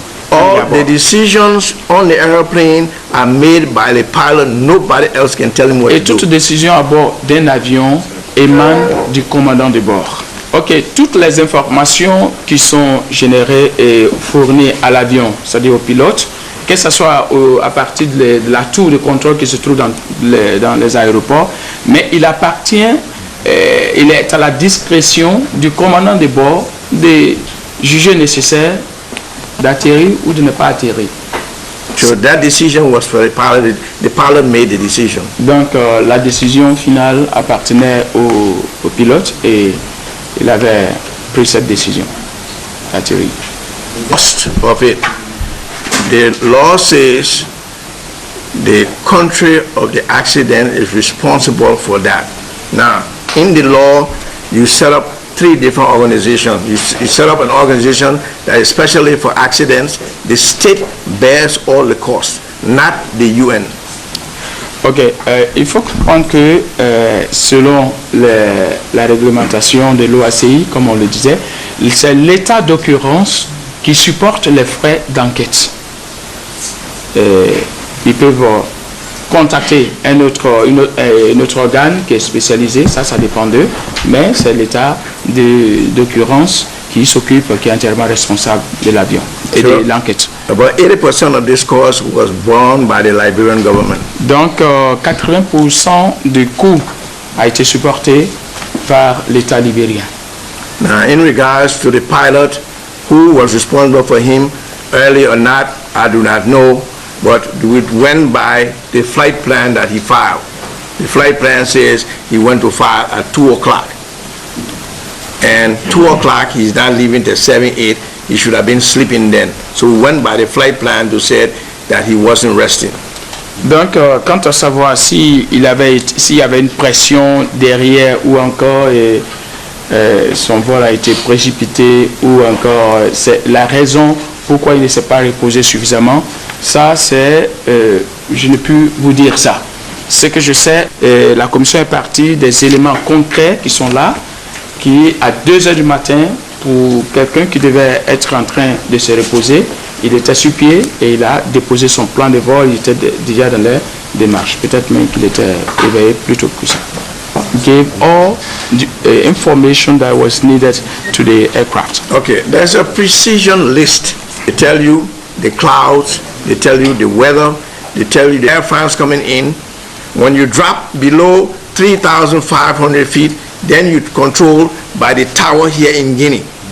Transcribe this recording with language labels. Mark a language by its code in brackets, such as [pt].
[en] All the decisions on the airplane are made by the pilot. Nobody else can tell him what [fr] Et [en] to [fr] toute [en] do. [fr] décision à bord d'un avion émane du commandant de bord. Ok, toutes les informations qui sont générées et fournies à l'avion, c'est-à-dire au pilote, que ce soit à partir de la tour de contrôle qui se trouve dans les aéroports, mais il appartient, il est à la discrétion du commandant de bord de juger nécessaire d'atterrir ou de ne pas atterrir. [en] So that decision was for the pilot. The pilot made the decision. [fr] Donc la décision finale appartenait au pilote et il avait pris cette décision d'atterrir. [en] Cost of it. The law says the country of the accident is responsible for that. Now, in the law, you set up 3 different organizations. You set up an organization that is specially for accidents. The state bears all the costs, not the UN. [fr] Ok, il faut comprendre que selon la réglementation de l'OACI, comme on le disait, c'est l'état d'occurrence qui supporte les frais d'enquête. Ils peuvent contacter un autre organe qui est spécialisé, ça dépend d'eux, mais c'est l'état d'occurrence qui s'occupe, qui est entièrement responsable de l'avion et de l'enquête. [en] About 80% of this cost was borne by the Liberian government. [fr] Donc 80% du coût a été supporté par l'État libérien. [en] Now, in regards to the pilot, who was responsible for him, early or not, I do not know, but it went by the flight plan that he filed. The flight plan says he went to file at 2 o'clock. And 2 o'clock, he's not leaving till 7, 8. He should have been sleeping then. So we went by the flight plan to say that he wasn't resting. [fr] Donc, quant à savoir s'il y avait une pression derrière ou encore son vol a été précipité ou encore c'est la raison pourquoi il ne s'est pas reposé suffisamment, ça c'est, je ne peux vous dire ça. Ce que je sais, la commission est partie des éléments concrets qui sont là, qui à 2 heures du matin, pour quelqu'un qui devait être en train de se reposer, il était sur pied et il a déposé son plan de vol, il était déjà dans les démarches. Peut-être même qu'il était éveillé plus tôt que ça. [en] Gave all the information that was needed to the aircraft. Okay, there's a precision list. They tell you the clouds, they tell you the weather, they tell you the airframes coming in. When you drop below 3,500 feet, then you control by the tower here in Guinea.